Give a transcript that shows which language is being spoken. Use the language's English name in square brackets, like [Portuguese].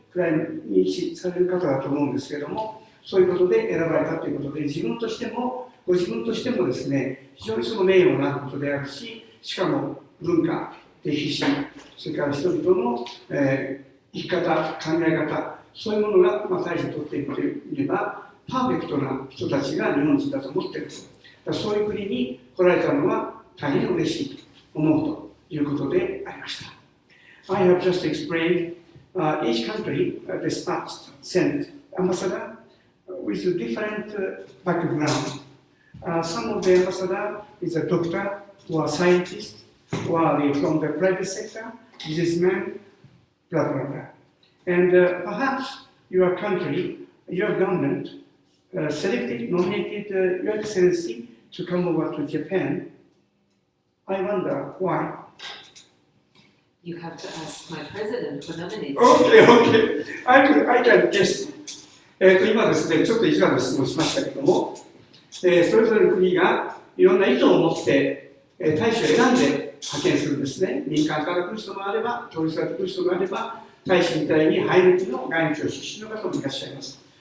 [Japanese] くらい認知される方だと思うんですけれども、そういうことで選ばれたということで、ご自分としてもですね、非常にその名誉のあることであるし、しかも文化、歴史、それから人々の、生き方、考え方、そういうものが、大事にとっていれば、パーフェクトな人たちが日本人だと思っていると。そういう国に来られたのは大変嬉しいと思うということでありました。 [English] I have just explained each country dispatched, sent ambassador with a different background. Some of the ambassador is a doctor or a scientist or from the private sector, businessman, blah, blah, blah. And perhaps your country, your government selected, nominated Your Excellency to come over to Japan. I wonder why. You have to ask my president who nominated. Okay. I can guess. [Japanese] 今ですね、ちょっと意地悪な質問しましたけども、それぞれの国がいろんな意図を持って大使を選んで派遣するんですね。民間から来る人もあれば、統一から来る人もあれば、大使みたいに生え抜きの外務省出身の方もいらっしゃいます。